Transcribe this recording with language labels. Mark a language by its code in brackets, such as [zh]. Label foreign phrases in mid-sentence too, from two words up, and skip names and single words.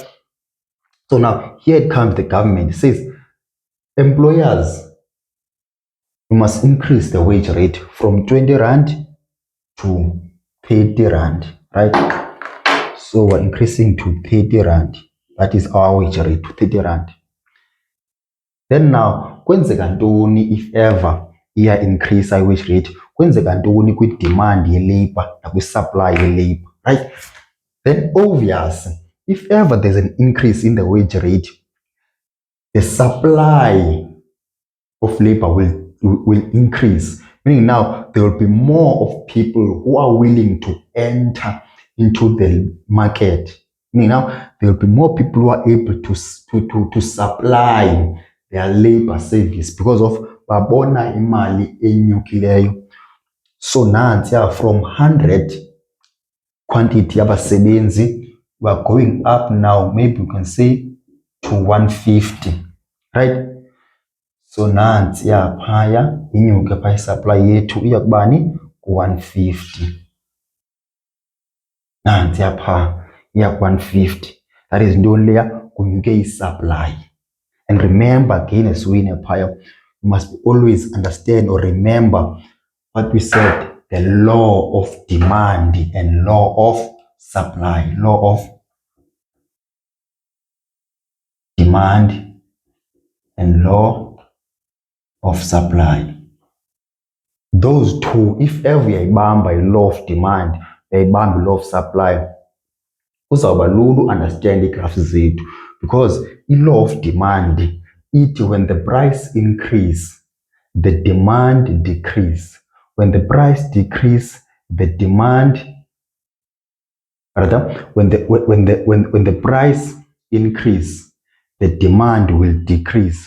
[en] So now here it comes the government. It says employers, you must increase the wage rate from 20 rand to 30 rand. Right? So we're increasing to 30 rand. That is our wage rate, to 30 rand. Then now, [xh] kwenzeka ntoni [en] if ever iya increase i-wage rate? [xh] Kwenzeka ntoni kwi-demand ye-labor nakwi-supply ye-labor, right? [en] Then obvious, if ever there's an increase in the wage rate, the supply of labor will increase. Meaning now there will be more of people who are willing to enter into the market. Meaning now there will be more people who are able to supply their labor service because of [xh] babona imali enyukileyo. [en] So nansiya from 100 quantity yabasebenzi, we are going up now, maybe we can say to 150, right? [xh] So nansi yaphaya inyuke pha isupply yethu iya kubani ku-150. Nansi yapha iya ku-150. [en] That is [xh] ntoni leya? Kunyuke isupply. [en] And remember again, as we in phaya, you must always understand or remember what we said, the law of demand and law of supply. Law of demand and law of supply. Those two, if ever uyayibamba i-law of demand, uyayibamba i-law of supply, [xh] kuzawuba lula understand igraphs zethu, [en] because i-law of demand ithi when the price increase, the demand decrease. When the price decrease, the demand, rather, when the price increase, the demand will decrease.